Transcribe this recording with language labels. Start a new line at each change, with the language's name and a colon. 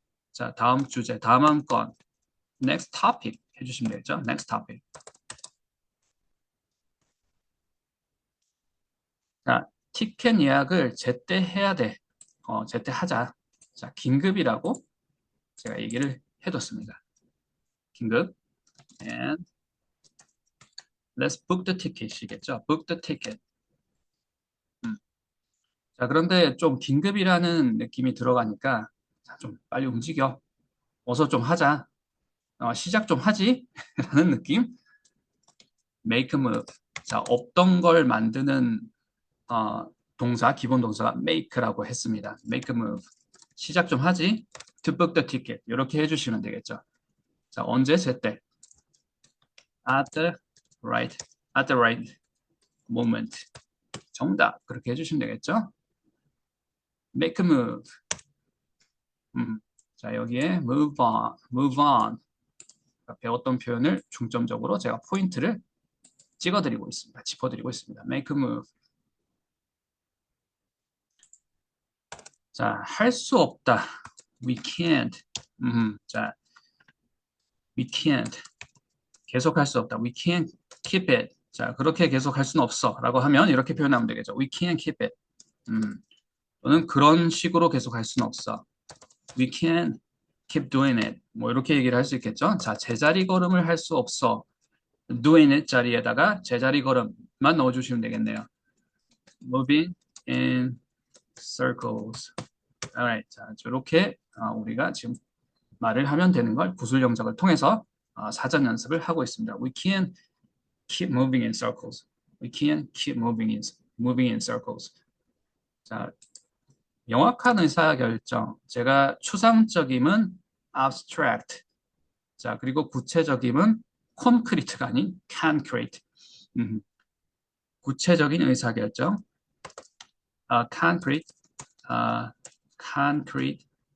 Korean: 자, 다음 주제, 다음 건
English: next topic
Korean: 해주시면 되겠죠.
English: next topic.
Korean: 자, 티켓 예약을 제때 해야 돼. 제때 하자. 자, 긴급이라고 제가 얘기를 해뒀습니다. 긴급.
English: And let's book the ticket이겠죠. book the ticket.
Korean: 자, 그런데 좀 긴급이라는 느낌이 들어가니까 자, 좀 빨리 움직여. 어서 좀 하자. 시작 좀 하지? 라는 느낌.
English: make a move.
Korean: 자, 없던 걸 만드는 동사, 기본 동사가 make라고 했습니다. make a move. 시작 좀 하지?
English: to book the ticket.
Korean: 이렇게 해주시면 되겠죠. 자, 언제 제때 at the right
English: at the right moment.
Korean: 정답. 그렇게 해주시면 되겠죠? make a move. 자, 여기에 move on. 배웠던 표현을 중점적으로 제가 포인트를 찍어드리고 있습니다. 짚어드리고 있습니다. make a move. 자, 할 수 없다.
English: we can't.
Korean: 자, we can't. 계속 할 수 없다.
English: we can't keep it.
Korean: 자, 그렇게 계속 할 수는 없어. 라고 하면 이렇게 표현하면 되겠죠.
English: we can't keep it.
Korean: 또는 그런 식으로 계속 할 수는 없어.
English: we can't keep doing it.
Korean: 뭐 이렇게 얘기를 할 수 있겠죠. 자, 제자리 걸음을 할 수 없어. doing it 자리에다가 제자리 걸음만 넣어주시면 되겠네요.
English: moving in circles. Alright.
Korean: 자, 이렇게 우리가 지금 말을 하면 되는 걸 구술 영작을 통해서 사전 연습을 하고 있습니다.
English: We can keep moving in circles. We can keep moving in circles.
Korean: 자, 명확한 의사결정. 제가 추상적임은 abstract. 자, 그리고 구체적임은 concrete가 아닌 concrete. 구체적인 의사결정. concrete. concrete.